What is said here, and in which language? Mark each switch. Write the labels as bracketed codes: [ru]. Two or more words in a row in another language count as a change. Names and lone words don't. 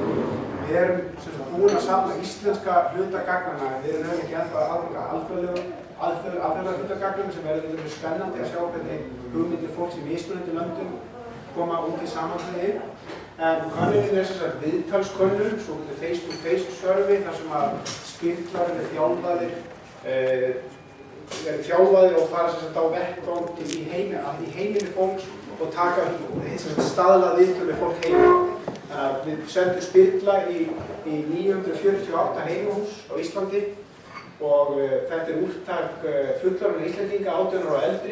[is] Við erum búin að safna íslenska hlutagagnana, en við erum ekki ennþá að aðganga alþjóðlega hlutagagnana sem verður spennandi að sjá hvernig hugmyndir fólks í mismunandi löndum koma út í samantæði. En könnunin er viðtalskönnun, svo [en] face-to-face survey, [is] þar sem að spyrlar eru þjálfaðir og fara á vettvang í heiminni fólks og taka staðlað viðtöl við fólk heima. Við sendum spyrla í 948 heimahús á Íslandi og þetta er úrtak fullorðinna Íslendinga 18 ára og eldri.